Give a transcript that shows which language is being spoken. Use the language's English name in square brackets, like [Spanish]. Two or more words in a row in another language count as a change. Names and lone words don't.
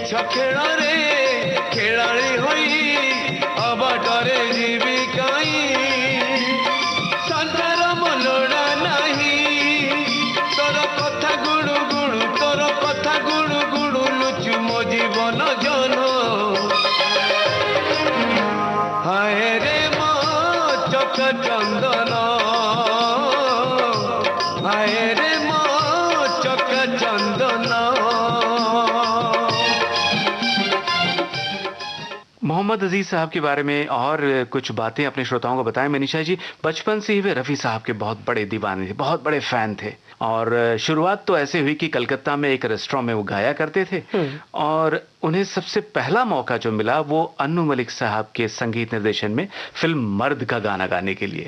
[Odia] ଖେଳରେ ଖେଳାଳି ହୋଇ ଅବାଟରେ ଯିବି କାହିଁ ସଂସାର ମନୋଡ଼ା ନାହିଁ ତୋର କଥା ଗୁଣୁ ଗୁଣୁ ତୋର କଥା ଗୁଣୁ ଗୁଣୁ ଲୁଚୁ ମୋ ଜୀବନ ଜନ ହାୟ ରେ ମୋ ଚକ ଚନ୍ଦନ ହାୟ ରେ ମୋ ଚକ ଚନ୍ଦନ। [Hindi] मोहम्मद अजीज साहब के बारे में और कुछ बातें अपने श्रोताओं को बताएं। मनीषा जी, बचपन से ही वे रफ़ी साहब के बहुत बड़े दीवाने थे, बहुत बड़े फैन थे और शुरुआत तो ऐसे हुई कि कलकत्ता में एक रेस्टोरेंट में वो गाया करते थे और उन्हें सबसे पहला मौका जो मिला वो अन्नू मलिक साहब के संगीत निर्देशन में फिल्म मर्द का गाना गाने के लिए।